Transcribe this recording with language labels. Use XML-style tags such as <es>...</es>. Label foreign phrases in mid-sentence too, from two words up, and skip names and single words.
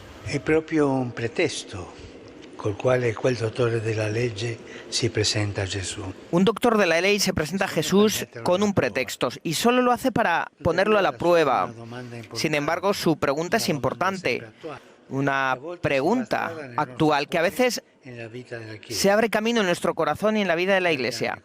<it>È proprio un pretesto col quale quel dottore della legge si presenta a Gesù.</it> <es>Un doctor de la ley se presenta a Jesús con un pretexto y solo lo hace para ponerlo a la prueba. Sin embargo, su pregunta es importante, una pregunta actual que a veces se abre camino en nuestro corazón y en la vida de la Iglesia.</es>